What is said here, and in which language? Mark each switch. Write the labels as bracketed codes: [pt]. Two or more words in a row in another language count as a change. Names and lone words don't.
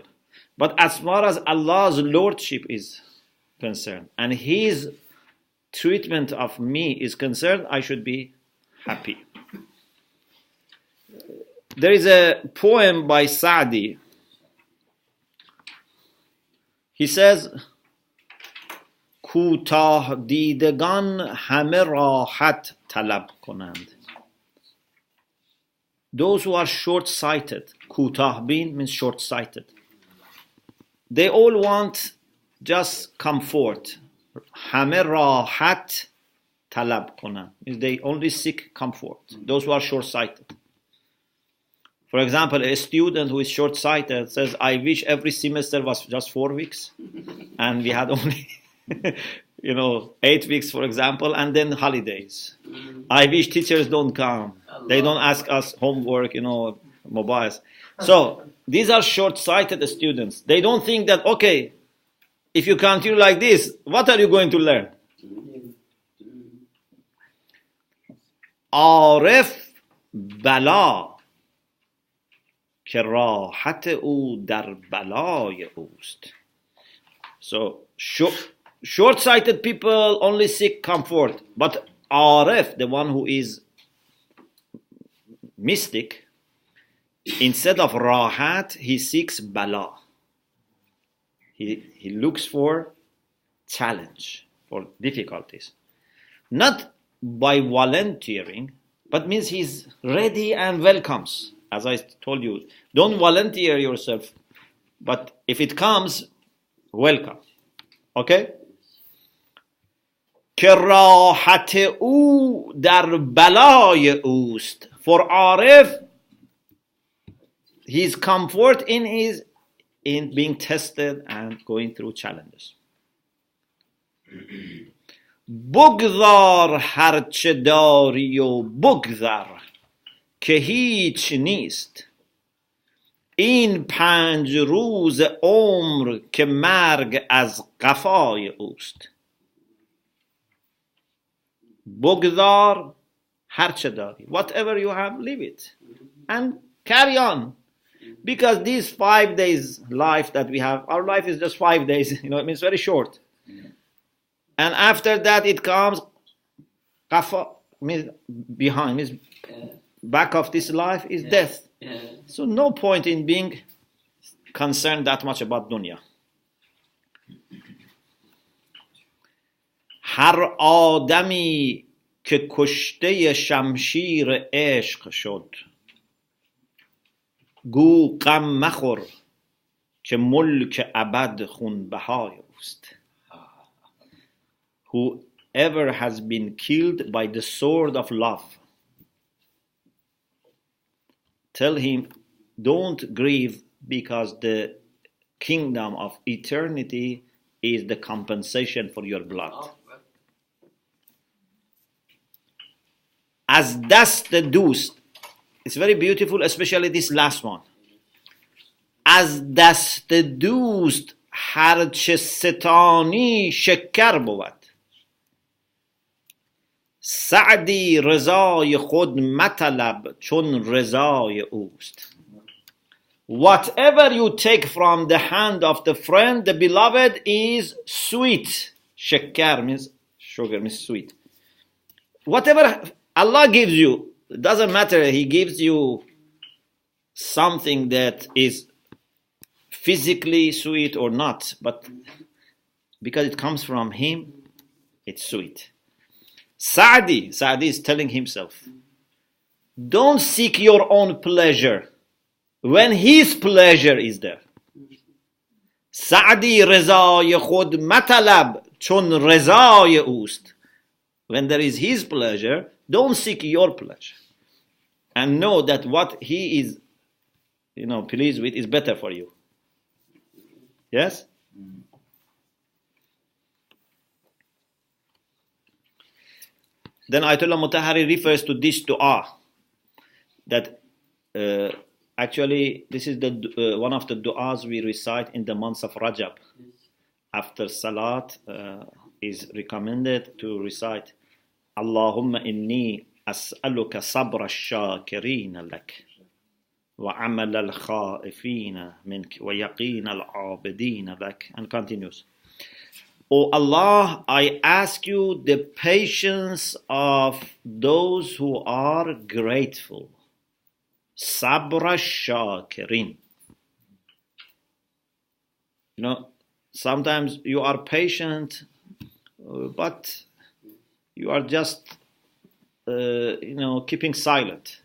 [en] But as far as Allah's lordship is concerned and His treatment of me is concerned, I should be happy. There is a poem by Sa'di. He says, [fa] کوتاه دیدگان همه راحت طلب کنند. [en] Those who are short-sighted, [fa] کوتاه بین [en] means short-sighted. They all want just comfort. [fa] همه راحت طلب کنند [en] means they only seek comfort. Those who are short-sighted. For example, a student who is short-sighted says, I wish every semester was just 4 weeks and we had only 8 weeks, for example, and then holidays. I wish teachers don't come. They don't ask us homework, mobiles. So these are short-sighted students. They don't think that, okay, if you continue like this, what are you going to learn? [fa] عارف بلا که راحت او در بلای اوست. [en] So short-sighted people only seek comfort, but Arif, the one who is mystic, instead of rahat, he seeks bala. He looks for challenge, for difficulties. Not by volunteering, but means he's ready and welcomes. As I told you, don't volunteer yourself, but if it comes, welcome. [fa] Okay? که راحت او در بلای اوست. [en] For Arif, his comfort in being tested and going through challenges. [fa] بگذار هرچه داری و بگذر که هیچ نیست. این 5 روز عمر که مرگ از قفای اوست. بگذار هرچه داری. [en] Whatever you have, leave it. And carry on. Because these 5 days life that we have, our life is just 5 days. It means very short. And after that it comes qafa, means behind, means back of this life is death. So no point in being concerned that much about dunya. [fa] هر آدمی که کشته شمشیر عشق شد گو غم مخور که ملک ابد خونبهای اوست. [en] Whoever has been killed by the sword of love, tell him, don't grieve, because the kingdom of eternity is the compensation for your blood. [fa] از دست دوست. [en] It's very beautiful, especially this last one. [fa] از دست دوست هرچه ستانی شکر بود. سعدی رضای خود مطلب چون رضای اوست. [en] Whatever you take from the hand of the friend, the beloved, is sweet. Shakkar means sugar, means sweet. Whatever Allah gives you, it doesn't matter. He gives you something that is physically sweet or not, but because it comes from Him, it's sweet. Saadi is telling himself, don't seek your own pleasure when His pleasure is there. [fa] Saadi رضای خود مطلب چون رضای اوست. [en] When there is His pleasure, don't seek your pleasure. And know that what He is, pleased with is better for you. Yes? Then Ayatollah Mutahhari refers to this dua, that actually this is the one of the du'as we recite in the months of Rajab. After Salat is recommended to recite, [ar] اللهم إني أسألك صبر الشاكرين لك وأمل الخائفين منك ويقين العابدين لك, [en] and continues. O Allah, I ask you the patience of those who are grateful. [ar] صبر شاكرين. [en] Sometimes you are patient, but you are just, keeping silent.